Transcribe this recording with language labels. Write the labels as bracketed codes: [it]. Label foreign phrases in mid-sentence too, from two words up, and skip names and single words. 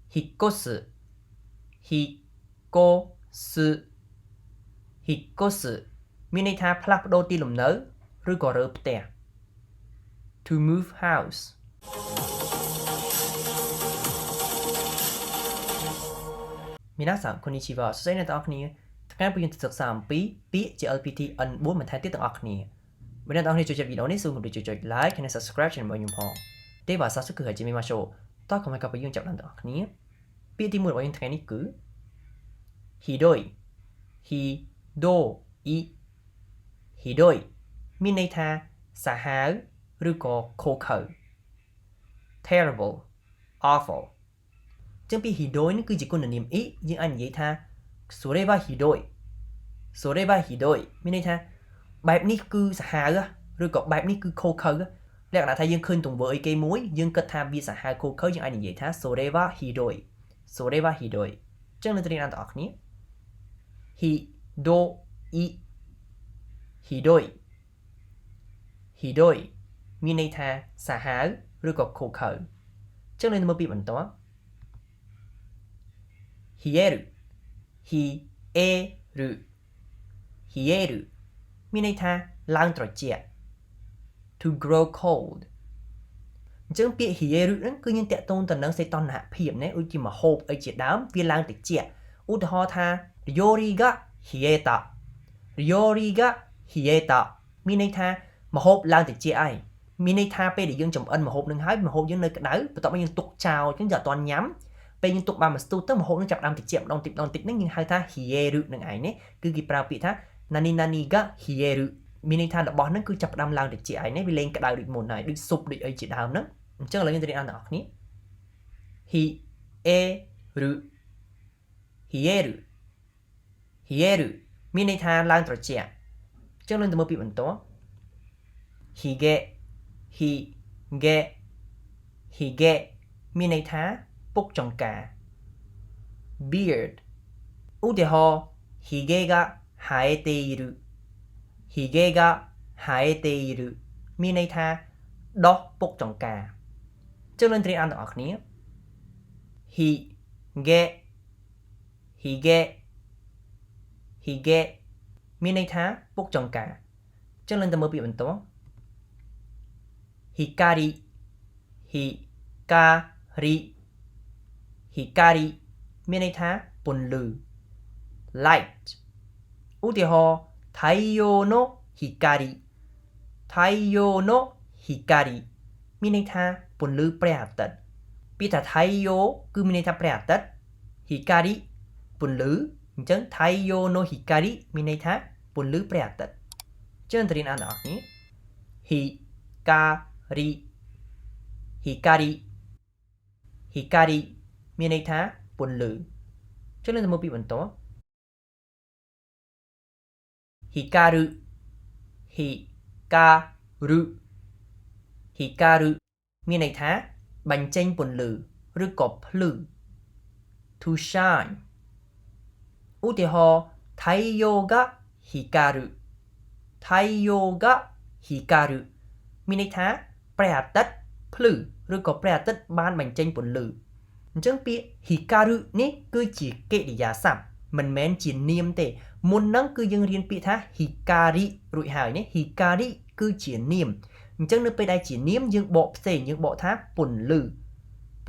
[ja] 引っ越す引っ越す引っ越す [km] មានន័យថាផ្លាស់ប្ដូរទីលំនៅឬក៏រើផ្ទះ [en] to move house [ja] 皆さんこんにちは [km] សួស្តីអ្នកទាំងអស់គ្នាថ្ងៃនេះយើងទៅសិក្សាអំពីពាក្យ JLPT N4 បន្ថែមទៀតទាំងអស់គ្នា បើអ្នកទាំងអស់គ្នាចូលចិត្តវីដេអូនេះសូមកុំភ្លេចចុច like និង [en] subscribe channel [km] របស់ខ្ញុំផងទេបាទ早速គឺ始めましょうតោះកុំឲ្យកាប់ពីយើងចាប់ដល់ទាំងអស់គ្នាពាក្យទី1របស់យើងថ្ងៃនេះគឺひ [ja] どいひどいひどい [km] មានន័យថាសាហាវឬក៏ខូខើ [en] terrible awful [km] ចឹងពីひどいនេះគឺជាគុណ នាមអ៊ីយើងអាចនិយាយថា [ja] それはひどいそれはひどい [km] មានន័យថាបែបនេះគឺសាហាវឬក៏បែបនេះគឺខូខើលក្ខណៈថាយើងឃើញទង្វើអីគេមួយយើងគិតថាវាសាហាវខូខើយើងអាចនិយាយថា [ja] それはひどいそれはひどい [km] ចឹងនឹងរៀនអានទាំងអស់គ្នា [ja] ひどいひどいひどい [km] មានន័យថាសាហាវឬក៏ខូខើចឹងនឹងមើលពីបន្ត [ja] 冷える冷える冷える [km] មានន័យថាឡើងត្រជាក់ [en] to grow cold [km] អញ្ចឹងពាក្យ冷えるហ្នឹងគឺយើងតាក់ទងទៅនឹងសីតុណ្ហភាពណាដូចជាមហូបអីជាដើមវាឡើងត្រជាក់ឧទាហរណ៍ថា [ja] 料理が冷えた料理が [km] 冷えたមានន័យថាមហូបឡើងត្រជាក់ហើយមានន័យថាពេលដែលយើងចម្អិនមហូបនឹងហើយមហូបយើងនៅក្តៅបន្ទាប់មកយើងទុកចោលអញ្ចឹងយើងអត់ទាន់ញ៉ាំពេលយើងទុកបានមួយស្ទុះទៅមហូបនឹងចាប់ផ្ដើមត្រជាក់ម្ដងតិច ហ្នឹងយើងហៅថា冷えるនឹងឯងនេះគឺគេប្រើពាក្យថា [ja] 何々が冷える [km] មានន័យថារបស់ហ្នឹងគឺចាប់ផ្ដើមឡើងត្រជាក់ហើយនេះវាលែងក្តៅដូច មុនហើយដូចស៊ុបដូចអីជាដើមហ្នឹងអញ្ចឹងឥឡូវយើងទៅរៀនអានទាំងអស់គ្នា [ja] 冷える冷える冷える [km] មានន័យថា ឡើងត្រជាក់អញ្ចឹងយើងទៅមើលពាក្យបន្ត [ja] ひげひげひげ [km] មានន័យថា ពុកចង្កា beard ឧទាហរណ៍ [ja] ひげが生えているひげが生えている [km] មានន័យថាដោះពុកចង្កាចឹងនឹងត្រៀមអានទាំងអស់គ្នា [ja] ひげひげひげ [km] មានន័យថាពុកចង្កាចឹងនឹងទៅមើលពាក្យបន្ត [ja] 光光光 [km] មានន័យថាពន្លឺ light ឧទាហរណ៍ [ja] 太陽の光太陽の光 [km] មានន័យថាពន្លឺព្រះអាទិត្យពាក្យថា太陽គឺមានន័យថាព្រះអាទិត្យ光ពន្លឺអញ្ចឹង [ja] 太陽の光 [km] មានន័យថាពន្លឺព្រះអាទិត្យចឹងទៅរៀនអានទាំងអស់គ្នា 光មានន័យថាពន្លឺចឹងនឹងទៅមើលពីបន្ត 光るមានន័យថាបញ្ចេញពន្លឺឬក៏ភ្លឺ [en] to shine [km] ឧទាហរណ៍ [ja] 太陽が光る太陽が光る [km] មានន័យថាព្រះអា ទិត្យភ្លឺឬក៏ព្រះអាទិត្យបានបញ្ចេញពន្លឺអញ្ចឹងពាក្យ hikaru នេះគឺជាកិរិយាសព្ទមិនមែនជានាមទេមុនហ្នឹងគឺយើងរៀនពាក្យថា hikari រួចហើយនេះ hikari គឺជានាមអញ្ចឹងនៅពេលដែលជានាមយើងបកផ្សេងយើងបកថាពន្លឺប៉ុ